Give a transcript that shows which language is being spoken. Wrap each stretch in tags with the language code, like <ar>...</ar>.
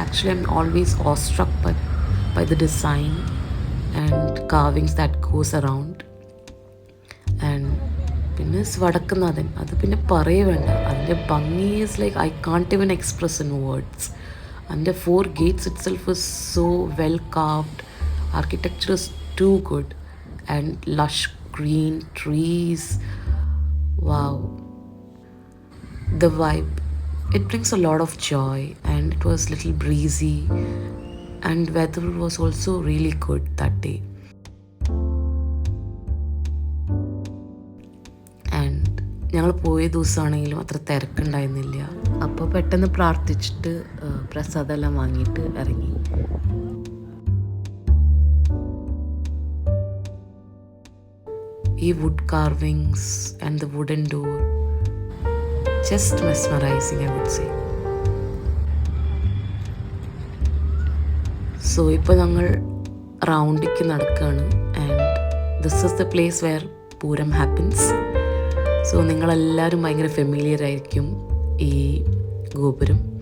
<en>I'm always awestruck by the design and carvings that goes around.</en> <ml>And പിന്നെ വടക്കുന്നാഥൻ, അത് പിന്നെ പറയേ വേണ്ട. അതിൻ്റെ ഭംഗി</ml> <en>Is like I can't even express in words. അതിൻ്റെ 4 gates itself is so well carved. Architecture is too good and lush green trees. Wow. The vibe, it brings a lot of joy, and it was little breezy and weather was also really good that day.</en> <ml>And ഞങ്ങൾ പോയ ദിവസമാണെങ്കിലും അത്ര തിരക്കുണ്ടായിരുന്നില്ല. അപ്പോൾ പെട്ടെന്ന് പ്രാർത്ഥിച്ചിട്ട് പ്രസാദമെല്ലാം വാങ്ങിയിട്ട് ഇറങ്ങി.</ml> <en>ഈ wood carvings and the wooden door just mesmerizing, I would say. So</en> <ml>ഇപ്പോൾ ഞങ്ങൾ റൗണ്ടിക്ക് നടക്കുകയാണ്</ml> <en>And this is the place where Pooram happens.</en> <ml>So നിങ്ങളെല്ലാവരും ഭയങ്കര ഫെമിലിയർ ആയിരിക്കും ഈ ഗോപുരം.</ml>